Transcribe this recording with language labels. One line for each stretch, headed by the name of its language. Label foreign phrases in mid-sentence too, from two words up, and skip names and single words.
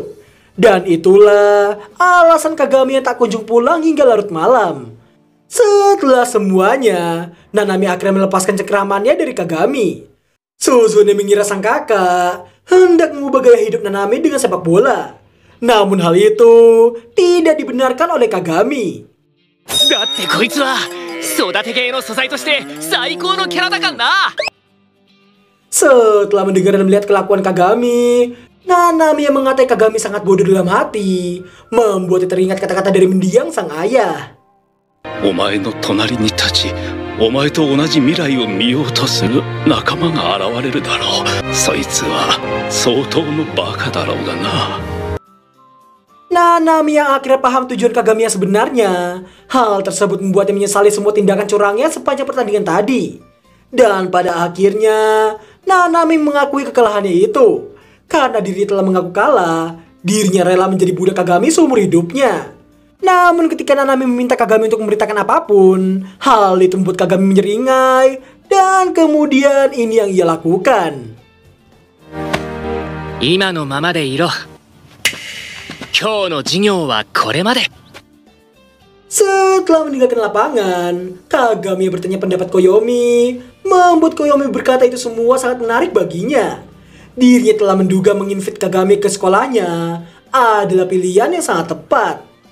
Indonesian: Dan itulah alasan Kagami yang tak kunjung pulang hingga larut malam. Setelah semuanya, Nanami akhirnya melepaskan cengkramannya dari Kagami. Suzune mengira sang kakak hendak mengubah gaya hidup Nanami dengan sepak bola. Namun hal itu tidak dibenarkan oleh Kagami.
Japanese: だってこいつは育て系の素材として最高のキャラだからな。
Indonesian: Setelah mendengar dan melihat kelakuan Kagami, Nanami yang mengatai Kagami sangat bodoh dalam hati, membuatnya teringat kata-kata dari mendiang sang ayah.
Japanese: お前の隣に立ち、お前と同じ未来を見ようとする仲間が現れるだろう。そいつは相当のバカだろうがな。
Indonesian: Nanami yang akhirnya paham tujuan Kagami yang sebenarnya. Hal tersebut membuatnya menyesali semua tindakan curangnya sepanjang pertandingan tadi. Dan pada akhirnya, Nanami mengakui kekalahannya itu. Karena diri telah mengaku kalah, dirinya rela menjadi budak Kagami seumur hidupnya. Namun ketika Nanami meminta Kagami untuk memberitakan apapun, hal itu membuat Kagami menyeringai. Dan kemudian ini yang ia lakukan.
Japanese: 今のままでいろ。今日の授業はこれまで。
Indonesian: Setelah meninggalkan lapangan, Kagami bertanya pendapat Koyomi, membuat Koyomi berkata itu semua sangat menarik baginya. Dirinya telah menduga menginvite Kagami ke sekolahnya adalah pilihan yang sangat tepat.